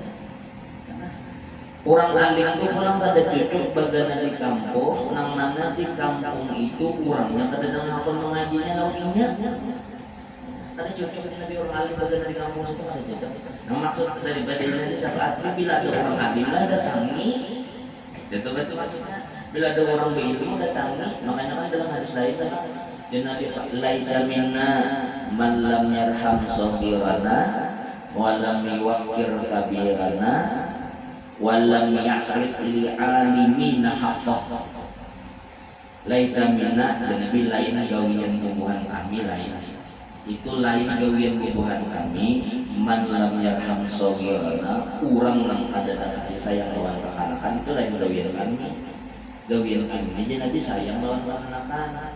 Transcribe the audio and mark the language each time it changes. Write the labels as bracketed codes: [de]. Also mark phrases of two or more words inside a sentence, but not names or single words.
[bjn] Orang alim itu pulang kada cucuk bagana di kampung, nang mana di kampung itu orangnya kada dengar mengajinya lawannya. Karena cocok Nabi orang alim bagian dari kampung situ kan cocok. Nah maksud dari badai syafaat ini bila ada orang alim lah datangi. Itu betul maksudnya. Bila ada orang berilmu datangi. Makanya kan dalam hadis lain kan dan Nabi [ar] ليس منا من لم يرحم صغيرنا ولم يوقر كبيرنا ولم يعرف لعالمنا حقه. ليس منا [bjn] Nabi lain gawian bubuhan kami lain. Itu lain gawian bubuhan kami [ar] من لم يرحم صغيرنا [bjn] urang nang kada kasih sayang lawan kekanakan itu lain gawian kami. Gawian kami jadi Nabi sayang lawan kekanakan.